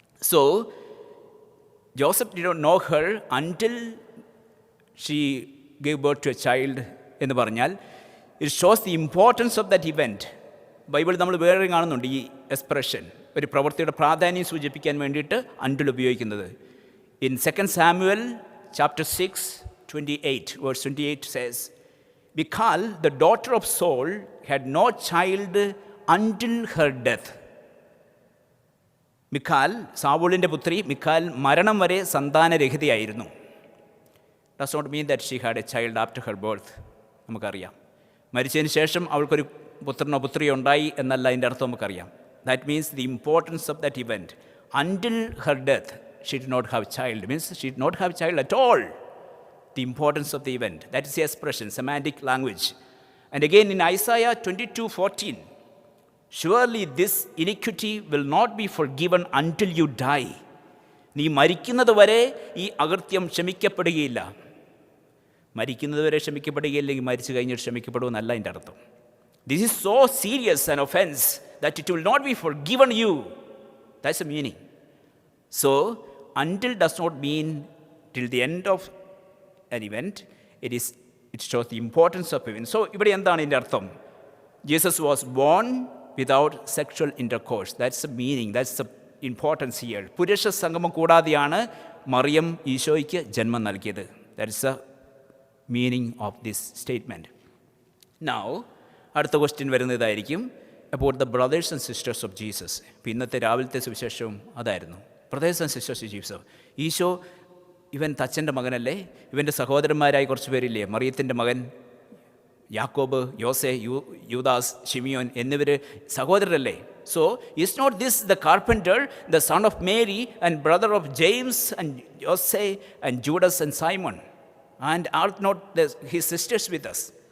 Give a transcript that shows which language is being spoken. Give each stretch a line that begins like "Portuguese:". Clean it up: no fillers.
English: so Joseph did not know her until she gave birth to a child
Malayalam: എന്ന് പറഞ്ഞാൽ
English: It shows the importance of that event.
Malayalam: ബൈബിളിൽ നമ്മൾ വേറെ കാണുന്നുണ്ട് ഈ എക്സ്പ്രഷൻ, ഒരു പ്രവൃത്തിയുടെ പ്രാധാന്യം സൂചിപ്പിക്കാൻ വേണ്ടിയിട്ട് അൻറ്റിൽ ഉപയോഗിക്കുന്നത്.
English: In 2 Samuel chapter 6 28 verse 28 says, Michal, the daughter of Saul, had no child until her death.
Malayalam: Michal, സാവൂളിൻ്റെ പുത്രി മിഖാൽ മരണം വരെ സന്താനരഹിതയായിരുന്നു.
English: Does not mean that she had a child after her birth.
Malayalam: നമുക്കറിയാം മരിച്ചതിന് ശേഷം അവൾക്കൊരു പുത്രനോ പുത്രിയോ ഉണ്ടായി എന്നല്ല അതിൻ്റെ അർത്ഥം നമുക്കറിയാം.
English: That means the importance of that event. Until her death she did not have child, means she did not have child at all. The importance of the event. That is the expression, semantic language. And again in Isaiah 22:14, surely this iniquity will not be forgiven until you die.
Malayalam: നീ മരിക്കുന്നത് വരെ ഈ അകൃത്യം ക്ഷമിക്കപ്പെടുകയില്ല. മരിക്കുന്നത് വരെ ക്ഷമിക്കപ്പെടുകയില്ലെങ്കിൽ മരിച്ചു കഴിഞ്ഞിട്ട് ക്ഷമിക്കപ്പെടുമെന്നല്ല എൻ്റെ അർത്ഥം.
English: This is so serious an offense that it will not be forgiven you. That's the meaning. So until does not mean till the end of an event. It shows the importance of event.
Malayalam: So ഇവിടെ എന്താണ് ഇതിൻ്റെ അർത്ഥം?
English: Jesus was born without sexual intercourse. That's the meaning, that's the importance here.
Malayalam: പുരുഷ സംഗമം കൂടാതെയാണ് മറിയം ഈശോയ്ക്ക് ജന്മം നൽകിയത്.
English: That is the meaning of this statement. Now
Malayalam: അടുത്ത ക്വസ്റ്റ്യൻ വരുന്നതായിരിക്കും
English: about the brothers and sisters of Jesus.
Malayalam: ഇന്നത്തെ രാവിലത്തെ സുവിശേഷവും അതായിരുന്നു,
English: brothers and sisters of Jesus.
Malayalam: Isho ഇവൻ തച്ചൻ്റെ മകനല്ലേ? ഇവൻ്റെ സഹോദരന്മാരായി കുറച്ച് പേരില്ലേ? മറിയത്തിൻ്റെ മകൻ യാക്കോബ്, യോസെ, യൂദാസ്, ഷിമിയോൻ എന്നിവർ സഹോദരരല്ലേ?
English: So is not this the carpenter, the son of Mary and brother of James and Jose and Judas and Simon, and are not his sisters with us?